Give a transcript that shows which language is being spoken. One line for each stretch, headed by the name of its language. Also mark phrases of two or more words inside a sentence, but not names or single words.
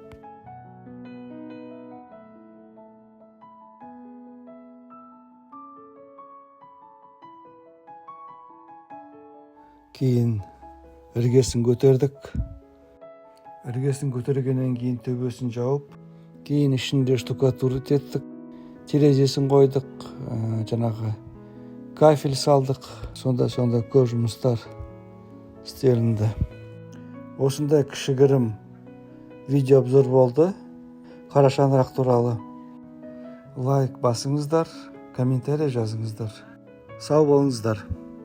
Kazakh: Кейін іргесін көтердік. Іргесін көтергеннен кейін төбесін жауып,
Kyrgyz: Кийин ишинде штукатурить еттик, терезесин койдук, жанагы кафель салдык. Сонда көп жумуштар истелинди. Ушундай кишигирим видео обзор болду. Кара шаңырак тууралуу лайк басыңыздар, комментарий жазыңыздар. Сау болуңуздар.